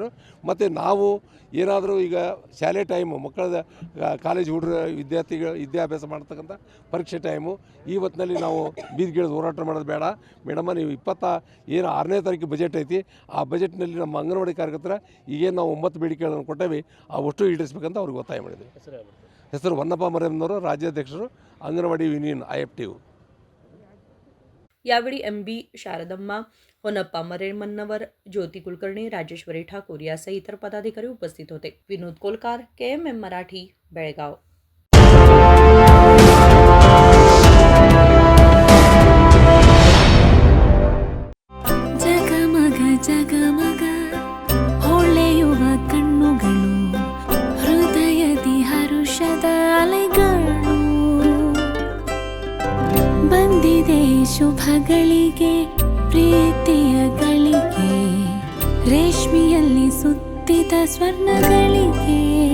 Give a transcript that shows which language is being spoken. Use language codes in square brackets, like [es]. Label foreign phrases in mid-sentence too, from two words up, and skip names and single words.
[kn] ಮತ್ತು ನಾವು ಏನಾದರೂ ಈಗ ಶಾಲೆ ಟೈಮು ಮಕ್ಕಳ ಕಾಲೇಜ್ ಹುಡುಗರು ವಿದ್ಯಾಭ್ಯಾಸ ಮಾಡ್ತಕ್ಕಂಥ ಪರೀಕ್ಷೆ ಟೈಮು ಈ ಹೊತ್ತಿನಲ್ಲಿ ನಾವು ಬೀದಿಗಿಳಿದು ಹೋರಾಟ ಮಾಡೋದು ಬೇಡ ಮೇಡಮ್ಮ, ನೀವು 6ನೇ ತಾರೀಕು ಬಜೆಟ್ ಐತಿ, ಆ ಬಜೆಟ್ನಲ್ಲಿ ನಮ್ಮ ಅಂಗನವಾಡಿ ಕಾರ್ಯಕರ್ತರ ಈಗೇನು ನಾವು 9 ಬೇಡಿಕೆಗಳನ್ನು ಕೊಟ್ಟೇವೆ ಅವಷ್ಟು ಈಡೇರಿಸಬೇಕಂತ ಅವ್ರಿಗೆ ಒತ್ತಾಯ ಮಾಡಿದ್ವಿ. ಹೆಸರು ಹೊನ್ನಪ್ಪ ಮರೆಯಮ್ಮನವರು, ರಾಜ್ಯಾಧ್ಯಕ್ಷರು, [mr] अंगणवाडी युनियन IFTU. यावेळी MB शारदम्मा, होनप्पा मरेमन्नवर, ज्योती कुलकर्णी, राजेश्वरी ठाकूर यासह इतर पदाधिकारी उपस्थित होते. विनोद कोलकार, KMM मराठी, बेळगाव. [kn] ಜಗಮಗ ಜಗಮಗ ಹೊಳೆಯುವ ಕಣ್ಣುಗಳು, ಹೃದಯದಿ ಹರುಷದ ಅಲೆಗಳು, ಬಂದಿದೆ ಶುಭಗಳಿಗೆ ಪ್ರೀತಿಯ ಗಳಿಗೆ, ರೇಷ್ಮೆಯಲ್ಲಿ ಸುತ್ತಿದ ಸ್ವರ್ಣಗಳಿಗೆ.